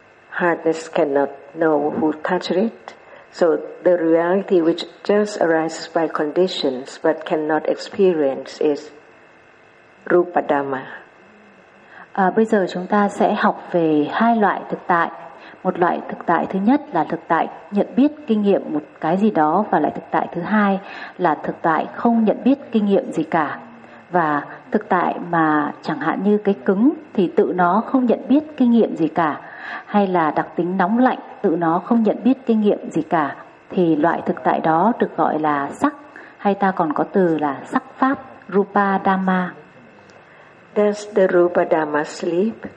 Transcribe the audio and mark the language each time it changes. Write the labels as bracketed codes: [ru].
[en] Hardness cannot know who touched it. So the reality which just arises by conditions, but cannot experience, is Rupa Dhamma. [vi] Bây giờ chúng ta sẽ học về hai loại thực tại. Một loại thực tại thứ nhất là thực tại nhận biết kinh nghiệm một cái gì đó, và loại thực tại thứ hai là thực tại không nhận biết kinh nghiệm gì cả. Và thực tại mà chẳng hạn như cái cứng thì tự nó không nhận biết kinh nghiệm gì cả, hay là đặc tính nóng lạnh tự nó không nhận biết kinh nghiệm gì cả, thì loại thực tại đó được gọi là sắc, hay ta còn có từ là sắc pháp, Rupa Dhamma. [en] Does the Rupa Dhamma sleep?